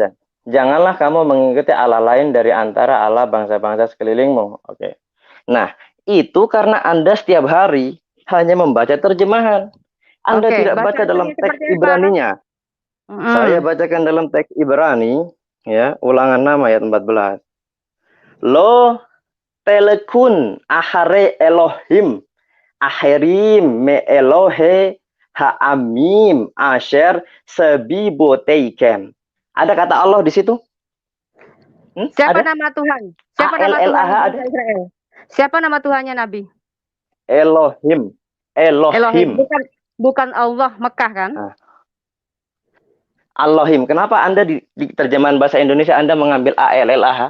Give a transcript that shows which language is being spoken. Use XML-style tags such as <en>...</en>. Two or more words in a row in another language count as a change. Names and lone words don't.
<id>Janganlah kamu mengikuti Allah lain dari antara Allah bangsa-bangsa sekelilingmu. Oke. Nah, itu karena Anda setiap hari hanya membaca terjemahan. Anda tidak baca dalam teks Ibraninya. Saya bacakan dalam teks Ibrani, ya, Ulangan 6 ayat 14.</id> <he>לא תלכון אחרי אלוהים אחרים מאלוהי העמים אשר סביבותיכם.</he> <id>Ada kata Allah di situ? Siapa nama Tuhan? Siapa nama Tuhan Israel? Siapa nama Tuhannya Nabi? Elohim. Bukan Allah Mekah kan? Allahim. Kenapa Anda di terjemahan bahasa Indonesia Anda mengambil ALLAH?</id>